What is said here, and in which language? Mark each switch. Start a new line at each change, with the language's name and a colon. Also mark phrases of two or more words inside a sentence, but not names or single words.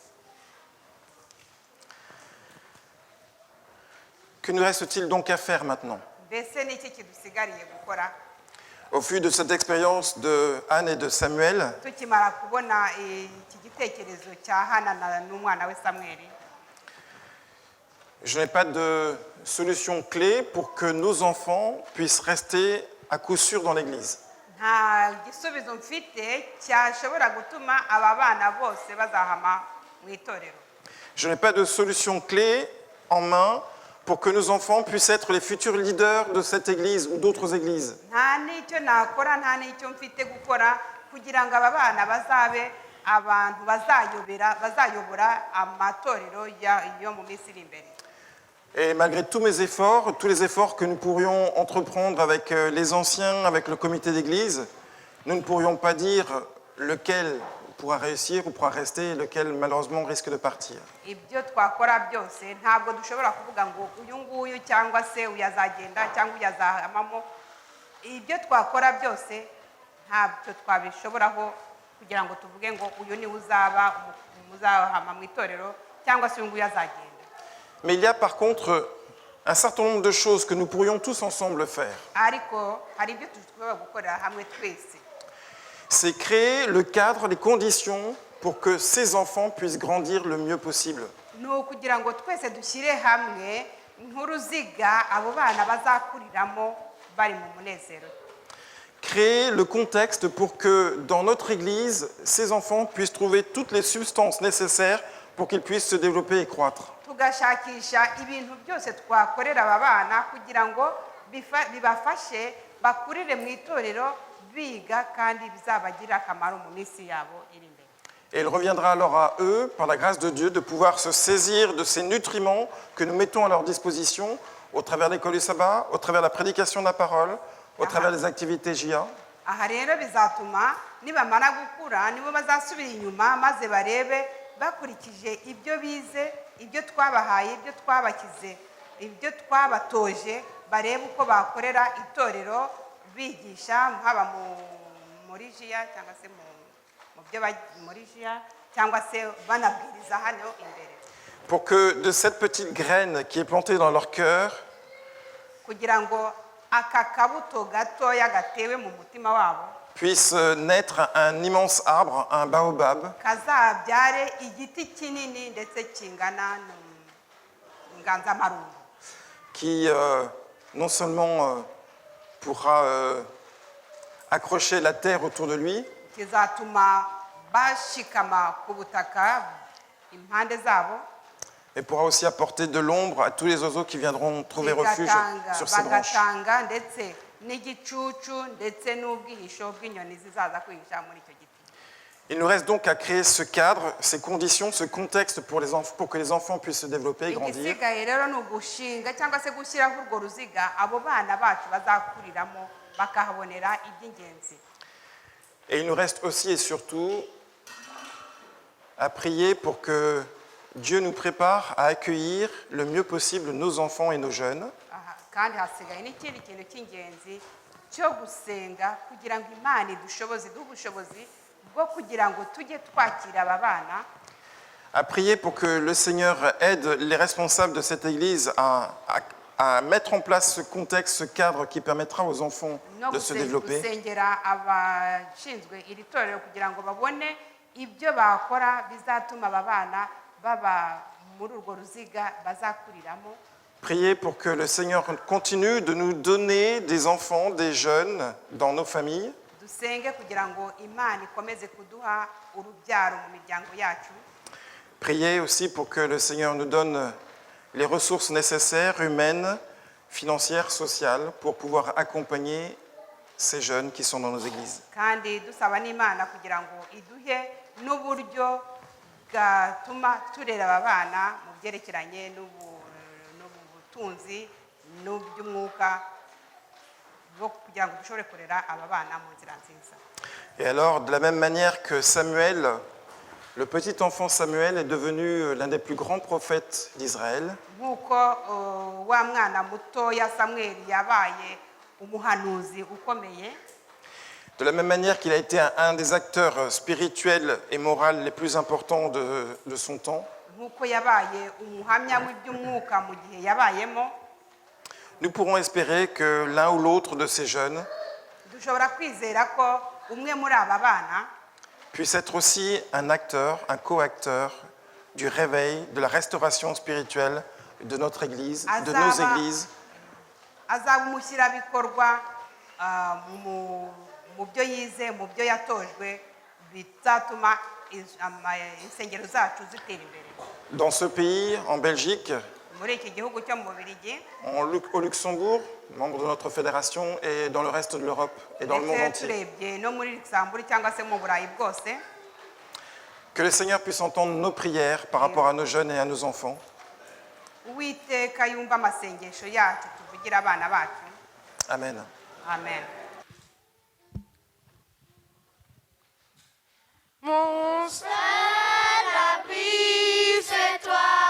French: Que nous reste-t-il donc à faire maintenant?
Kinyarwanda: Mbese ni iki kidusigariye gukora
French: Au vu de cette expérience de Anne et de Samuel,
Kinyarwanda: tukimara kubona iki gitekerezo cya Hana n'umwana we Samweli?
French: je n'ai pas de solution clé pour que nos enfants puissent rester à coup sûr dans l'Église.
Kinyarwanda: Nta gisubizo mfite cyashobora gutuma aba bana bose bazahama mu itorero.
French: Je n'ai pas de solution clé en main pour que nos enfants puissent être les futurs leaders de cette Église ou d'autres églises.
Kinyarwanda: Nta n'icyo nakora, nta n'icyo mfite gukora kugira ngo aba bana bazabe abantu bazayobora amatorero yo mu minsi iri imbere.
French: Et malgré tous mes efforts, tous les efforts que nous pourrions entreprendre avec les anciens, avec le comité d'église, nous ne pourrions pas dire lequel pourra réussir ou pourra rester et lequel malheureusement risque de partir.
Kinyarwanda: Ibyo twakora byose ntabwo dushobora kuvuga ngo uyu nguyu cyangwa se uyazagenda cyangwa uyazahamamo. Ibyo twakora byose ntabwo twabishoboraho kugira ngo tuvuge ngo uyu ni uzahama mu itorero cyangwa se uyu nguyu azagenda.
French: Mais il y a par contre un certain nombre de choses que nous pourrions tous ensemble faire.
Kinyarwanda: Ariko hari ibyo dushobora gukorera hamwe twese.
French: C'est créer le cadre, les conditions pour que ces enfants puissent grandir le mieux possible.
Kinyarwanda: Ni ukugira ngo twese dushyire hamwe nk'uruziga abo bana bazakuriramo bari mu munezero.
French: Créer le contexte pour que dans notre Église, ces enfants puissent trouver toutes les substances nécessaires pour qu'ils puissent se développer et croître.
Kinyarwanda: Tugashakisha ibintu byose twakorera aba bana kugira ngo bibafashe bakurire mu itorero biga kandi bizabagirira akamaro mu minsi yabo iri imbere.
French: Et il reviendra alors à eux, par la grâce de Dieu, de pouvoir se saisir de ces nutriments que nous mettons à leur disposition au travers de l'école du sabbat, au travers de la prédication de la parole, au travers des activités JA.
Kinyarwanda: Aha rero bizatuma nibamara gukura nibo bazasubira inyuma maze barebe bakurikije ibyo bize, ibyo twabahaye, ibyo twabakize, ibyo twabatoje, barebe uko bakorera itorero bigisha haba muri JIA cyangwa se mu byo muri JIA cyangwa se banabwiriza hano imbere.
French: Pour que de cette petite graine qui est plantée dans leur cœur,
Kinyarwanda: kugira ngo aka kabuto gatoya gatewe mu mutima wabo
French: puisse naître un immense arbre, un baobab,
Kinyarwanda: kazabyare igiti kinini ndetse kingana n'inganzamarumbu
French: qui non seulement pourra accrocher la terre autour de lui,
Kinyarwanda: kizatuma bashikama ku butaka impande zabo,
French: et pourra aussi apporter de l'ombre à tous les oiseaux qui viendront trouver refuge sur ces branches.
Kinyarwanda: bagatanga ndetse n'igicucu ndetse n'ubwihisho bw'inyoni zizaza kwihisha muri icyo giti.
French: Il nous reste donc à créer ce cadre, ces conditions, ce contexte pour que les enfants puissent se développer et grandir.
Kinyarwanda: Igisigaye rero ni ugushinga cyangwa se gushyiraho urwo ruziga abo bana bacu bazakuriramo bakahabonera iby'ingenzi.
French: Et il nous reste aussi et surtout à prier pour que Dieu nous prépare à accueillir le mieux possible nos enfants et nos jeunes.
Kinyarwanda: Kandi hasigaye n'ikindi kintu cy'ingenzi cyo gusenga kugira ngo Imana idushoboze, iduhe ubushobozi bwo kugira ngo tujye twakira aba bana.
French: À prier pour que le Seigneur aide les responsables de cette Église à mettre en place ce contexte, ce cadre qui permettra aux enfants de se développer.
Kinyarwanda: Gusengera abashinzwe iri torero kugira ngo babone ibyo bakora bizatuma aba bana baba muri urwo ruziga bazakuriramo.
French: Prier pour que le Seigneur continue de nous donner des enfants, des jeunes dans nos familles.
Kinyarwanda: dusenge kugira ngo imana ikomeze kuduha urubyaro mu miryango yacu.
French: Priez aussi pour que le Seigneur nous donne les ressources nécessaires, humaines, financières, sociales, pour pouvoir accompagner ces jeunes qui sont dans nos églises.
Kinyarwanda: Kandi dusaba n'imana kugira ngo iduhe n'uburyo bwatuma turera aba bana mu byerekeranye n'ubutunzi n'uby'umwuka bwo kugira ngo dushobore kurera aba bana mu nzira nziza.
French: Et alors, de la même manière que Samuel, le petit enfant Samuel est devenu l'un des plus grands prophètes d'Israël,
Kinyarwanda: Nk'uko wa mwana mutoya Samweli yabaye umuhanuzi ukomeye,
French: de la même manière qu'il a été un des acteurs spirituels et moraux les plus importants de son temps,
Kinyarwanda: nk'uko yabaye umuhamya w'iby'umwuka mu gihe yabayemo,
French: nous pourrons espérer que l'un ou l'autre de ces jeunes
Kinyarwanda: dushobora kwizera ko umwe muri aba bana
French: puisse être aussi un acteur, un co-acteur du réveil, de la restauration spirituelle de notre Église, de nos églises,
Kinyarwanda: azaba umushyirabikorwa mu byo yize, mu byo yatojwe, bizatuma insengero zacu zitera imbere.
French: dans ce pays, en Belgique,
Kinyarwanda: Muri iki gihugu cyo mu Bubiligi
French: au Luxembourg, membre de notre fédération, et dans le reste de l'Europe et dans le monde
Kinyarwanda: ndetse
French: entier.
Kinyarwanda: turebye no muri Luxembourg cyangwa se mu Burayi bwose,
French: Que le Seigneur puisse entendre nos prières par rapport à nos jeunes et à nos enfants.
Kinyarwanda: Uwiteka yumva amasengesho yacu tuvugira abana bacu.
French: Amen.
Kinyarwanda: Amen.
French: Mon seul abri, c'est toi.